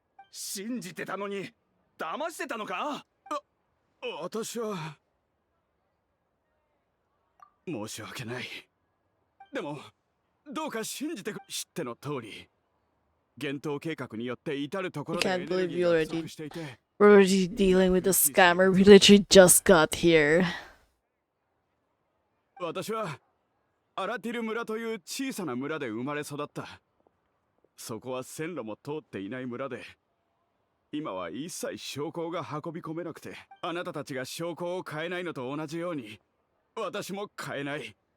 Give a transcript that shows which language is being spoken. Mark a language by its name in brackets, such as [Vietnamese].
[Japanese] 信じてたのに騙してたのか？私は申し訳ない。でもどうか信じてく。知っての通り幻冬計画によって至るところでエネルギーが不足していて、 [English] We're already dealing with a scammer. We literally just got here. [Japanese] 私はアラティル村という小さな村で生まれ育った。そこは線路も通っていない村で、今は一切証拠が運び込めなくて、あなたたちが証拠を変えないのと同じように私も変えない。